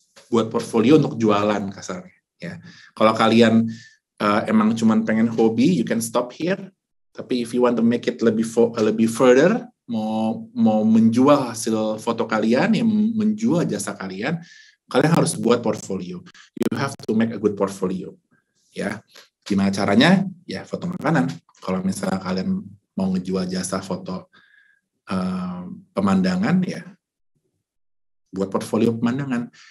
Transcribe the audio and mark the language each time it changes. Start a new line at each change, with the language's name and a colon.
Indonesian: Buat portfolio untuk jualan kasarnya ya. Kalau kalian emang cuman pengen hobi,
English: you can stop here.
Indonesian: Tapi
English: if you want to make it
Indonesian: lebih further, mau menjual hasil foto kalian, yang menjual jasa kalian harus buat portfolio.
English: You have to make a good portfolio.
Indonesian: Ya, gimana caranya? Ya foto makanan. Kalau misalnya kalian mau ngejual jasa foto pemandangan, ya buat portfolio pemandangan.